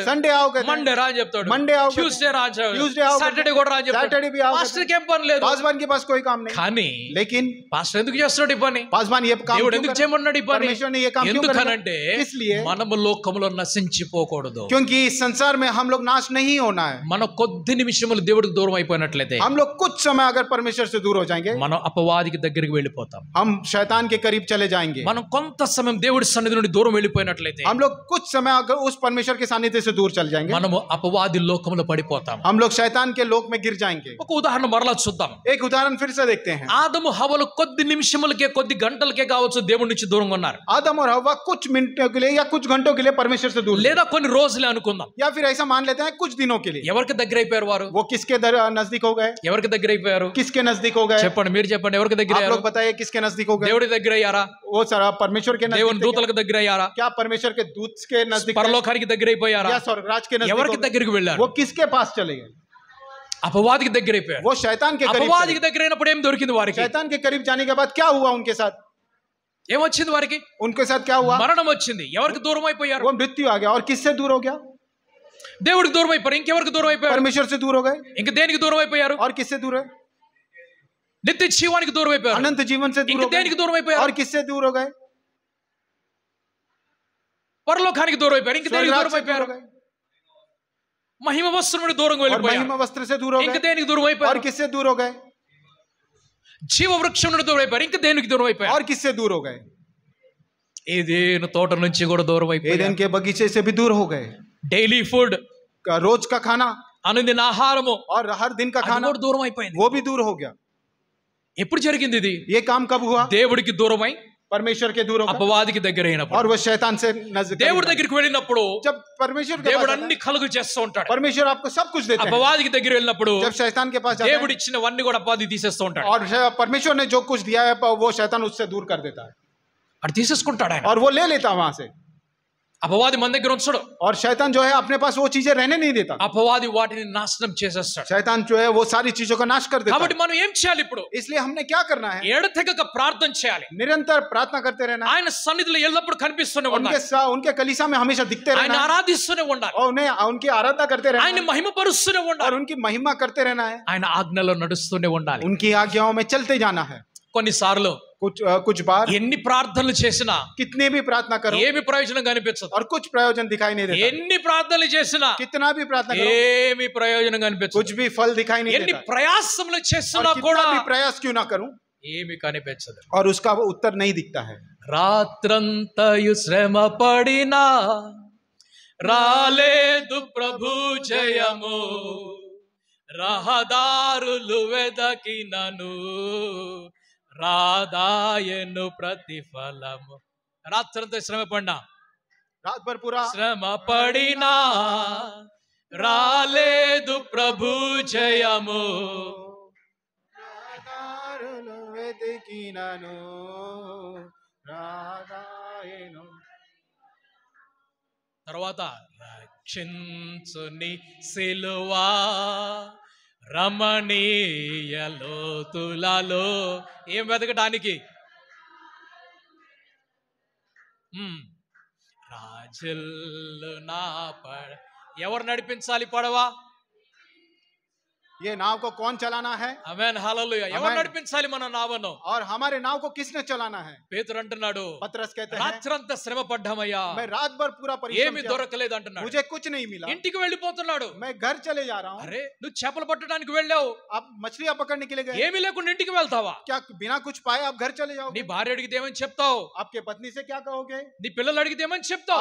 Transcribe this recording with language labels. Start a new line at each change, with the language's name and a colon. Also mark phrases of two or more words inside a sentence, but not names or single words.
Hindi: संडे आओ कहते
Telugu: మండే
Hindi: हैं,
Telugu: రా అని చెప్తాడు,
Hindi: మండే आओ कहते हैं,
Telugu: ట్యూస్డే రా అని చెప్తాడు,
Hindi: ट्यूसडे आओ
Telugu: సాటర్డే
Hindi: कहते हैं,
Telugu: కూడా రా అని చెప్తాడు.
Hindi: सैटरडे भी आओ कहते
Telugu: పాస్టర్కి ఏం పని లేదు.
Hindi: हैं। पासवान के पास कोई काम नहीं।
Telugu: కానీ
Hindi: लेकिन
Telugu: పాస్టర్ ఎందుకు చేస్తున్నాడు ఈ పని?
Hindi: पासवान ये काम
Telugu: దేవుడు
Hindi: क्यों
Telugu: ఎందుకు
Hindi: कर-
Telugu: చేయమన్నాడు ఈ పని?
Hindi: परमेश्वर ने ये काम क्यों
Telugu: ఎందుకనంటే
Hindi: करना? इसलिए
Telugu: మనము లోకములో నశించిపోకూడదు.
Hindi: क्योंकि इस संसार में हम लोग नाश नहीं होना है।
Telugu: మన కొద్ది నిమిషములు దేవుడికి దూరం అయిపోయినట్లయితే
Hindi: हम लोग कुछ समय अगर परमेश्वर से दूर हो जाएंगे,
Telugu: మనం అపవాదికి దగ్గరికి వెళ్ళిపోతాం.
Hindi: हम शैतान के करीब चले जाएंगे।
Telugu: మనం కొంత సమయం దేవుడి సన్నిధి నుండి దూరం వెళ్ళిపోయినట్లయితే
Hindi: हम लोग कुछ समय अगर उस परमेश्वर के सानिध्य से दूर चल जाएंगे,
Telugu: మనము అపవాది లోకములో పడిపోతాం.
Hindi: हम लोग शैतान के लोक में गिर जाएंगे।
Telugu: ఒక ఉదాహరణ మరలా చూద్దాం.
Hindi: एक उदाहरण फिर से देखते हैं।
Telugu: ఆదము హవ్వలు కొద్ది నిమిషములకే కొద్ది గంటలకే కావచ్చు దేవుడి నుంచి దూరంగా ఉన్నారు,
Hindi: आदम और हव्वा कुछ मिनटों के लिए या कुछ घंटों के लिए परमेश्वर से दूर,
Telugu: లేదా కొన్ని రోజులే అనుకుందాం.
Hindi: या फिर ऐसा मान लेते हैं कुछ दिनों के लिए।
Telugu: ఎవరికి దగ్గర అయిపోయారు వారు?
Hindi: वो किसके नजदीक हो गए?
Telugu: ఎవరికి దగ్గర అయిపోయారు?
Hindi: किसके नजदीक हो गए?
Telugu: చెప్పండి, మీరు చెప్పండి, ఎవరికి దగ్గర
Hindi: आप
Telugu: అయ్యారు?
Hindi: लोग बताइए किसके नजदीक हो गए?
Telugu: దేవుడి దగ్గర అయ్యారా?
Hindi: वो सारा परमेश्वर के
Telugu: దేవుని
Hindi: नजदीक थे क्या?
Telugu: దూతలకు దగ్గర అయ్యారా?
Hindi: क्या परमेश्वर के दूत के नजदीक थे?
Telugu: పరలోకానికి దగ్గర అయిపోయారా?
Hindi: या स्वर्गराज के नजदीक
Telugu: ఎవరికి
Hindi: हो गए?
Telugu: దగ్గరికి వెళ్ళారు?
Hindi: वो किसके पास चले गए?
Telugu: అపవాదికి దగ్గర అయిపోయారు.
Hindi: वो शैतान के करीब चले
Telugu: అపవాదికి
Hindi: गए।
Telugu: దగ్గర అయినప్పుడు ఏం దొరికింది వారికి?
Hindi: शैतान के करीब जाने के बाद क्या हुआ उनके साथ?
Telugu: ఏమొచ్చింది వారికి?
Hindi: उनके साथ क्या हुआ?
Telugu: మరణం వచ్చింది. ఎవరికి దూరం అయిపోయారు?
Hindi: वो मृत्यु आ गया। और किससे दूर हो गया?
Telugu: దేవుడికి దూరం అయిపోయారు. ఇంకెవరికి దూరం అయిపోయారు?
Hindi: परमेश्वर से दूर हो गए।
Telugu: ఇంక దేనికి దూరం అయిపోయారు?
Hindi: और किससे दूर है?
Telugu: నిత్య జీవానికి దూరం అయిపోయారు.
Hindi: अनंत जीवन से दूर
Telugu: ఇంక
Hindi: हो गए।
Telugu: దేనికి దూరం అయిపోయారు?
Hindi: और किससे दूर हो गए?
Telugu: పరలోకానికి దూరం అయిపోయారు. ఇంక దేనికి
Hindi: स्वर्गराज
Telugu: దూరం
Hindi: से दूर
Telugu: అయిపోయారు?
Hindi: हो गए।
Telugu: మహిమ వస్త్రం నుండి దూరంగా
Hindi: और
Telugu: వెళ్ళిపోయారు.
Hindi: महिमा वस्त्र से दूर हो
Telugu: ఇంక
Hindi: गए।
Telugu: దేనికి దూరం
Hindi: और
Telugu: అయిపోయారు?
Hindi: किससे दूर हो गए?
Telugu: జీవ వృక్షం నుండి దూరం అయిపోయారు. ఇంక దేనికి దూరం అయిపోయారు?
Hindi: और किससे दूर हो गए?
Telugu: ఏదేను తోట నుంచి కూడా దూరం అయిపోయారు.
Hindi: एदेन के बगीचे से भी दूर हो गए।
English: daily food,
Hindi: रोज का खाना
Telugu: అనుదిన ఆహారము,
Hindi: और हर दिन का
Telugu: అది
Hindi: खाना
Telugu: కూడా దూరం అయిపోయింది.
Hindi: वो भी दूर हो गया।
Telugu: ఎప్పుడు జరిగింది ఇది?
Hindi: ये काम कब हुआ?
Telugu: దేవుడికి దూరమై
Hindi: परमेश्वर के दूर होकर
Telugu: అపవాదికి దగ్గర అయినప్పుడు.
Hindi: और वो शैतान से नजदीक।
Telugu: దేవుడి దగ్గరికి వెళ్ళినప్పుడు
Hindi: जब परमेश्वर के
Telugu: దేవుడు
Hindi: पास
Telugu: అన్ని
Hindi: आता
Telugu: కలుగు చేస్తూ ఉంటాడు.
Hindi: है, परमेश्वर आपको सब कुछ देते हैं।
Telugu: అపవాదికి దగ్గర వెళ్ళినప్పుడు
Hindi: जब शैतान के पास जाता
Telugu: దేవుడు
Hindi: है
Telugu: ఇచ్చినవన్నీ కూడా అపవాది తీసేస్తూ ఉంటాడు.
Hindi: और परमेश्वर ने जो कुछ दिया है वो शैतान उससे दूर कर देता है
Telugu: అది తీసేసుకుంటాడు ఆయన.
Hindi: और वो ले लेता है वहां से।
Telugu: అపవాది మన దగ్గర ఉంచడు.
Hindi: और शैतान जो है अपने पास वो चीजें रहने नहीं देता।
Telugu: అపవాది వాటిని నాశనం చేసేస్తాడు.
Hindi: शैतान जो है वो सारी चीजों का नाश कर देता
Telugu: కాబట్టి
Hindi: है।
Telugu: మనం ఏం చేయాలి ఇప్పుడు?
Hindi: इसलिए हमने क्या करना है?
Telugu: ఎడతెగక ప్రార్థన చేయాలి.
Hindi: निरंतर प्रार्थना करते रहना है।
Telugu: ఆయన సన్నిధిలో ఎల్లప్పుడు కనిపిస్తూనే ఉండాలి.
Hindi: उनके कलीसिया में हमेशा दिखते
Telugu: ఆయన
Hindi: रहना है
Telugu: ఆరాధిస్తూనే ఉండాలి.
Hindi: और उन्हें उनकी आराधना करते रहना
Telugu: ఆయన
Hindi: है
Telugu: మహిమపరుస్తూనే
Hindi: और
Telugu: ఉండాలి.
Hindi: उनकी महिमा करते रहना है।
Telugu: ఆయన ఆజ్ఞలో నడుస్తూనే ఉండాలి.
Hindi: उनकी आज्ञाओं में चलते जाना है।
Telugu: కొన్నిసార్లు
Hindi: कुछ बार
Telugu: ఎన్ని ప్రార్థనలు చేసినా
Hindi: कितने भी प्रार्थना करो
Telugu: ఏమి ప్రయోజనం కనిపించదు.
Hindi: और कुछ प्रयोजन दिखाई नहीं देता,
Telugu: ఎన్ని ప్రార్థనలు చేసినా
Hindi: कितना भी प्रार्थना करो
Telugu: ఏమి ప్రయోజనం కనిపించదు.
Hindi: कुछ भी फल दिखाई नहीं
Telugu: ఎన్ని
Hindi: देता,
Telugu: ప్రయాసములు
Hindi: और
Telugu: చేసినా
Hindi: कितना
Telugu: కూడా
Hindi: भी प्रयास क्यों ना करूं
Telugu: ఏమి కనిపించదు.
Hindi: और उसका वो उत्तर नहीं दिखता है.
Telugu: రాత్రంతయు శ్రమ పడినా రాలేదు ప్రభు జయము, రహదారులు వెదకినను రాదాయను ప్రతిఫలము. రాత్రంతా శ్రమ పడినా,
Hindi: रात भर पूरा
Telugu: శ్రమ పడినా రాలేదు ప్రభు జయము, తర్వాత రక్షించుని సిలువా రమణీయ లోతులలో ఏం వెతకడానికి, రాజులు నా ఎవరు నడిపించాలి పడవ?
Hindi: ये नाव को कौन चलाना है?
Telugu: ఆమేన్ హల్లెలూయా. ఎవరు నడిపించాలి మన నావను?
Hindi: और हमारे नाव को किसने चलाना है?
Telugu: పేతురు అంటున్నాడు,
Hindi: पतरस कहते हैं
Telugu: రాత్రంతా శ్రమ పడ్డామయ్యా,
Hindi: मैं रात भर पूरा परिश्रम
Telugu: ఏమి
Hindi: किया,
Telugu: దొరకలేదు అంటున్నాడు.
Hindi: मुझे कुछ नहीं मिला,
Telugu: ఇంటికి వెళ్ళిపోతున్నాడు.
Hindi: मैं घर चले जा रहा हूँ.
Telugu: అరే నువ్వు చేపలు పట్టడానికి వెళ్ళావు,
Hindi: आप मछलियां पकड़ने के लिए गए,
Telugu: ఏమీ లేకుండా ఇంటికి వెళ్తావా?
Hindi: क्या बिना कुछ पाए आप घर चले
Telugu: నీ
Hindi: जाओगे?
Telugu: భార్య అడిగితే ఏమని చెప్తావు?
Hindi: आपके पत्नी से क्या कहोगे?
Telugu: నీ పిల్లలు అడిగితే ఏమని చెప్తావు?